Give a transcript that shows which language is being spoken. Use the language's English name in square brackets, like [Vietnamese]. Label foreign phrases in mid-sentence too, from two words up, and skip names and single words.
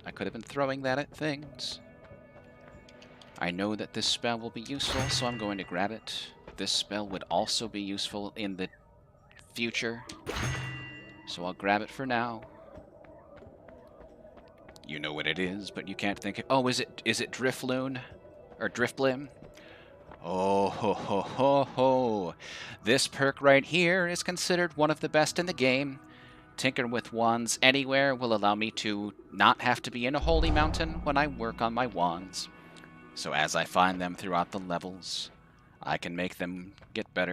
[English] I could have been throwing that at things. I know that this spell will be useful, so I'm going to grab it. This spell would also be useful in the future, so I'll grab it for now. You know what it is, but you can't think it. Oh, is it Drifloon? Or Driftblim? Oh ho ho ho ho! This perk right here is considered one of the best in the game. Tinker with wands anywhere will allow me to not have to be in a holy mountain when I work on my wands. So as I find them throughout the levels, I can make them get better.